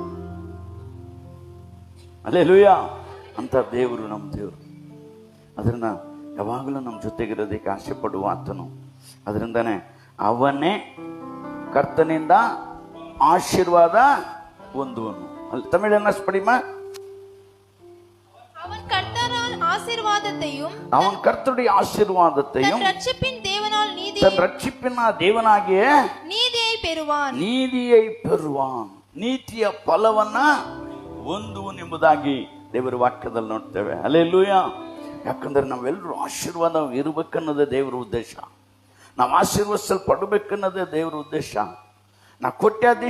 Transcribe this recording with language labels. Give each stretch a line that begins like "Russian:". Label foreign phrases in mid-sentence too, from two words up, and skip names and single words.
Kannada: ಹಲ್ಲೆಲೂಯಾ. ಅಂತ ದೇವರು ನಮ್ಮ ದೇವರು. ಅದನ್ನ ಯಾವಾಗಲೂ ನಮ್ಮ ಜೊತೆಗಿರೋದಕ್ಕೆ ಆಸೆ ಪಡುವ ಆತನು. ಅದರಿಂದಾನೆ ಅವನೇ ಕರ್ತನಿಂದ ಆಶೀರ್ವಾದ ಹೊಂದುವನು. ಅಲ್ಲಿ ತಮಿಳನ್ನ ಪಡಿಮ,
Tamil: அவன் கர்த்தரால் ஆசீர்வாதத்தையும், அவன் கர்த்தருடைய ஆசீர்வாதத்தையும், தன் ரட்சிப்பின் தேவனால் தன் ரட்சிப்பின் தேவனாகிய நீதியை பெறுவான்.
Kannada: ನೀತಿಯ ಫಲವನ್ನ ಹೊಂದುವನು ಎಂಬುದಾಗಿ ದೇವರ ವಾಕ್ಯದಲ್ಲಿ ನೋಡ್ತೇವೆ. ಹಲ್ಲೆಲೂಯಾ. ಯಾಕಂದ್ರೆ ನಾವೆಲ್ಲರೂ ಆಶೀರ್ವಾದ ಇರಬೇಕನ್ನೋದೇ ದೇವರ ಉದ್ದೇಶ. ನಾವು ಆಶೀರ್ವದಿಸಲ್ಪಡಬೇಕನ್ನೋದೇ ದೇವರ ಉದ್ದೇಶ.